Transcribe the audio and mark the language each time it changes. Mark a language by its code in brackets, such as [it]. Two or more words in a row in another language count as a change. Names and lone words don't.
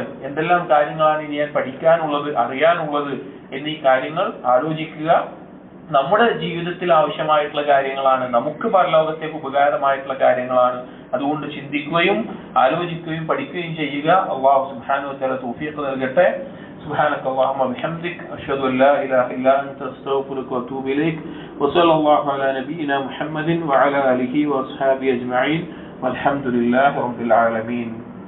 [ml] എന്തെല്ലാം കാര്യങ്ങളാണ് ഇനി ഞാൻ പഠിക്കാനുള്ളത്, അറിയാനുള്ളത് എന്നീ കാര്യങ്ങൾ ആലോചിക്കുക. നമ്മുടെ ജീവിതത്തിൽ ആവശ്യമായിട്ടുള്ള കാര്യങ്ങളാണ്, നമുക്ക് പരലോകത്തേക്ക് ഉപകാരമായിട്ടുള്ള കാര്യങ്ങളാണ്. അതുകൊണ്ട് ചിന്തിക്കുകയും ആലോചിക്കുകയും പഠിക്കുകയും ചെയ്യുക. അല്ലാഹു [ar] سبحانه وتعالى [ml] തൗഫീഖ് നൽകട്ടെ. [ar] سبحانك اللهم وبحمدك أشهد أن لا إله إلا أنت أستغفرك وأتوب إليك وصلى الله على نبينا محمد وعلى آله وأصحابه أجمعين والحمد لله رب العالمين.